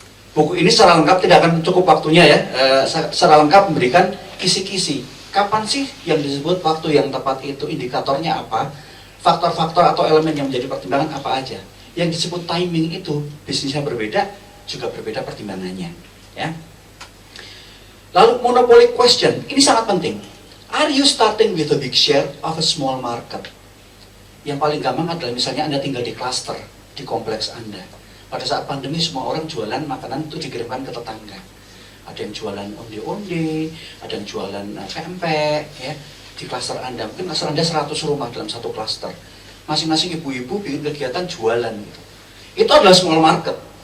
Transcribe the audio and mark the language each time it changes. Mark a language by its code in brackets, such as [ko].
[id] Buku ini secara lengkap, tidak akan cukup waktunya ya, secara lengkap memberikan kisi-kisi. Kapan sih yang disebut waktu yang tepat itu, indikatornya apa, faktor-faktor atau elemen yang menjadi pertimbangan apa aja. Yang disebut timing itu, bisnisnya berbeda, juga berbeda pertimbangannya. Ya. Lalu [en] monopoly question, [id] ini sangat penting. [en] Are you starting with a big share of a small market? [id] Yang paling gampang adalah misalnya Anda tinggal di klaster, di kompleks Anda. Pada saat pandemi semua orang jualan makanan itu dikirimkan ke tetangga. Ada yang jualan onde-onde, ada yang jualan pempek, ya, di klaster Anda. Mungkin klaster Anda 100 rumah dalam satu klaster. Masing-masing ibu-ibu bikin kegiatan jualan gitu. Itu adalah small market.